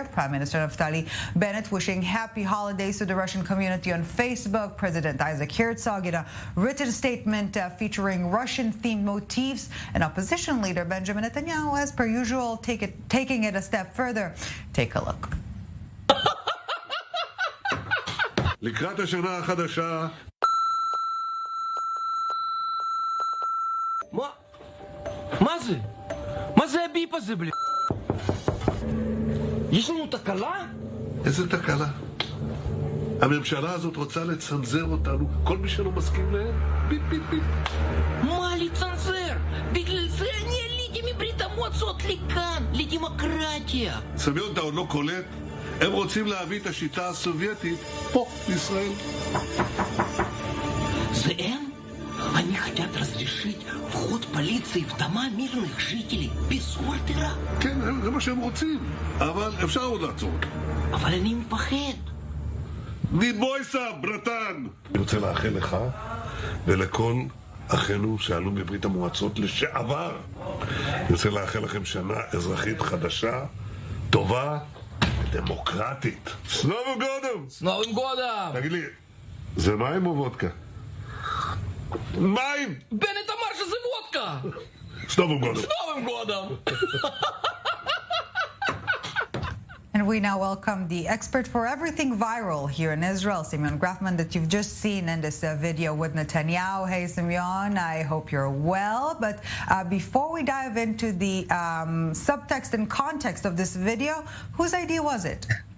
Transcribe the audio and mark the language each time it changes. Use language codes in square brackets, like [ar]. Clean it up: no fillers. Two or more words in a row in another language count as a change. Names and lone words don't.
[en] Prime Minister Naftali Bennett wishing happy holidays to the Russian community on Facebook. President Isaac Herzog in a written statement featuring Russian-themed motifs, and opposition leader Benjamin Netanyahu, as per usual, taking it a step further. Take a look. [he] לקראת השנה החדשה. מה זה? מה זה הביפ הזה, בלי? יש לנו תקלה? איזה תקלה? הממשלה הזאת רוצה לצנזר אותנו, כל מי שלא מסכים להם, ביפ ביפ ביפ. מה לצנזר? בגלל זה אני עליתי מברית המועצות לכאן, לדמוקרטיה. סמיון, אתה עוד לא קולט? הם רוצים להביא את השיטה הסובייטית פה, בישראל. זה הם? [ru] Они хотят разрешить вход полиции в дома мирных жителей без ордера. [he] כן, זה מה שהם רוצים, אבל אפשר עוד לעצור. אבל אני מפחד. [ru] Не бойся, братан! [he] אני רוצה לאחל לך ולכל אחינו שעלו מברית המועצות לשעבר. אני רוצה לאחל לכם שנה אזרחית חדשה, טובה ודמוקרטית. [ru] С Новым годом! С Новым годом! [he] תגיד לי, זה מים או וודקה? מים! בנט אמר שזה וודקה! [ru] С Новым годом! С Новым годом! [en] And we now welcome the expert for everything viral here in Israel, Semion Grafman, that you've just seen in this video with Netanyahu. Hey, Semion, I hope you're well. But before we dive into the subtext and context of this video, whose idea was it?